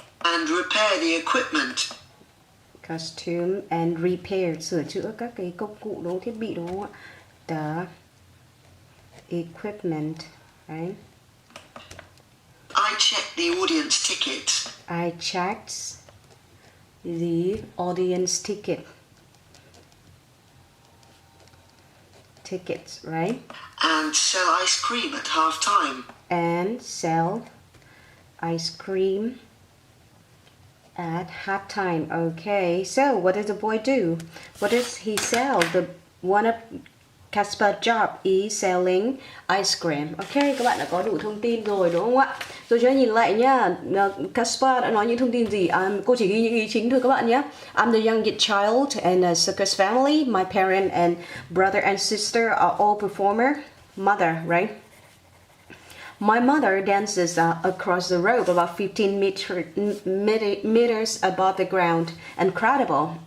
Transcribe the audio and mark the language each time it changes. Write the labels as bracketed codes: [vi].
[en] and repair the equipment. And repair, [vi] sửa chữa các cái công cụ đồ thiết bị đúng không ạ? [en] The equipment, right? I check the audience tickets. I checked the audience tickets, right? And sell ice cream at half time. And sell ice cream at halftime. Okay, so what does the boy do? What does he sell? One of Casper's job is selling ice cream. [vi] Ok, các bạn đã có đủ thông tin rồi đúng không ạ? Rồi cho nhìn lại nhá. Caspar đã nói những thông tin gì? Cô chỉ ghi những ý chính thôi các bạn nhé. [en] I'm the youngest child in a circus family. My parents and brother and sister are all performer. Mother, right? My mother dances across the rope about 15 meters above the ground. Incredible.